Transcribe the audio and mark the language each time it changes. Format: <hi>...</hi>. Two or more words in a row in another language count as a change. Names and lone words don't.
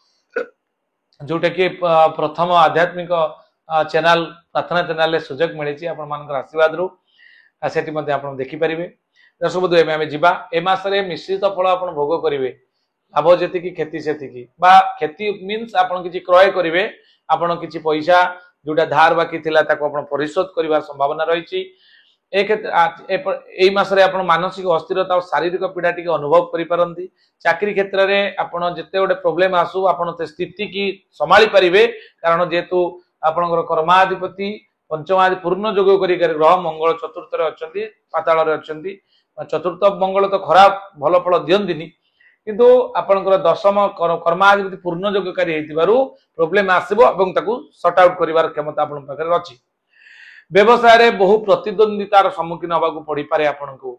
<or>ଯୋଟା କି ପ୍ରଥମ ଆଧ୍ୟାତ୍ମିକ ଚ୍ୟାନେଲ ପ୍ରାର୍ଥନା ଚ୍ୟାନେଲ ଲେ ସୁଯୋଗ ମିଳିଛି ଆପଣ ମାନଙ୍କର ଆଶୀର୍ବାଦ ରୁ ସେଠି ମଧ୍ୟ ଆପଣ ଦେଖି ପାରିବେ ଦର୍ଶକ ବନ୍ଧୁ ଏମେ ହମେ ଯିବା ଏ ମାସ ରେ ମିଶ୍ରିତ ଫଳ ଆପଣ ଭୋଗ କରିବେ ଲାଭ ଯେତି କି କ୍ଷତି ସେତି କି ବା କ୍ଷତି ମିନ୍ସ ଆପଣ କିଛି କ୍ରୟ କରିବେ ଆପଣ କିଛି ପଇସା ଯୋଟା ଧାର ବାକି ଥିଲା ତାକୁ ଆପଣ ପରିଶୋଧ କରିବାର ସମ୍ଭାବନା ରହିଛି ଏ ମାସ ରେ ଆପଣ ମାନସିକ ଅସ୍ଥିରତା ଔର ଶାରୀରିକ ପୀଡ଼ା ଟିକେ ଅନୁଭବ କରି ପରନ୍ତି ଚାକିରି କ୍ଷେତ୍ର ରେ ଆପଣ ଯେତେ ଗୋଟେ ପ୍ରବ୍ଲେମ ଆସୁ ଆପଣ ତେ ସ୍ଥିତି କି ସମ୍ଭାଳି ପାରିବେ କାରଣ ଯେତୁ ଆପଣଙ୍କର କର୍ମାଧିପତି ପଞ୍ଚମାଦି ପୂର୍ଣ୍ଣ ଯୋଗ କରି ଗ୍ରହ ମଙ୍ଗଳ ଚତୁର୍ଥ ରେ ଅଛନ୍ତି ପାତାଳ ରେ ଅଛନ୍ତି ଚତୁର୍ଥ ମଙ୍ଗଳ ତ ଖରାପ ଭଲ ଫଳ ଦିଅନ୍ତିନି କିନ୍ତୁ ଆପଣଙ୍କର ଦଶମ କର୍ମାଧିପତି ପୂର୍ଣ୍ଣ ଯୋଗକାରୀ ହୋଇଥିବାରୁ ପ୍ରବ୍ଲେମ ଆସିବ ଏବଂ ତାକୁ</or> <en>sort out</en> <or>କରିବାର କ୍ଷମତା ଆପଣ ପାଖରେ ଅଛି। ବ୍ୟବସାୟ ରେ ବହୁ ପ୍ରତିଦ୍ୱନ୍ଦ୍ୱିତାର ସମ୍ମୁଖୀନ ହେବାକୁ ପଡ଼ି ପାରେ ଆପଣଙ୍କୁ।</or>